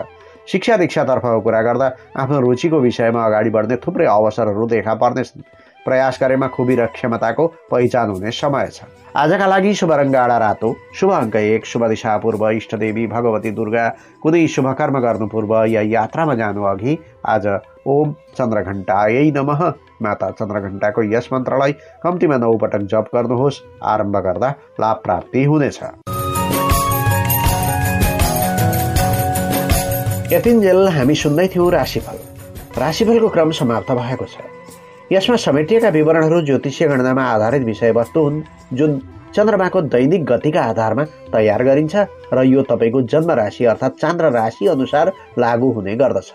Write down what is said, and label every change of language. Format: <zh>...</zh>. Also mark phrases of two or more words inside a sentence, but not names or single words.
<ne>शिक्षा दीक्षातर्फको कुरा गर्दा आफ्नो रुचिको विषयमा अगाडि बढ्ने थुप्रै अवसरहरू देखा पर्नेछन्। प्रयास गरेमा खुबी र क्षमताको पहिचान हुने समय छ। आजका लागि शुभ रङ गाढा रातो, शुभ अङ्क 1, शुभ दिशा पूर्व, इष्टदेवी भगवती दुर्गा। कुनै शुभ कर्म गर्नु पूर्व या यात्रामा जानु अघि आज</ne> <sa>ओम चन्द्रघण्टायै नमः</sa> <ne>माता चन्द्रघण्टाको यस मन्त्रलाई कम्तीमा 9 पटक जप गर्नुहोस्। आरम्भ गर्दा लाभ प्राप्ति हुनेछ। यतिन्जेल हामी सुन्दै थियौँ राशिफल। राशिफलको क्रम समाप्त भएको छ। यसमा समेटिएका विवरणहरू ज्योतिषीय गणनामा आधारित विषयवस्तु हुन् जुन चन्द्रमाको दैनिक गतिका आधारमा तयार गरिन्छ र यो तपाईँको जन्म राशि अर्थात् चान्द्र राशि अनुसार लागू हुने गर्दछ।</ne>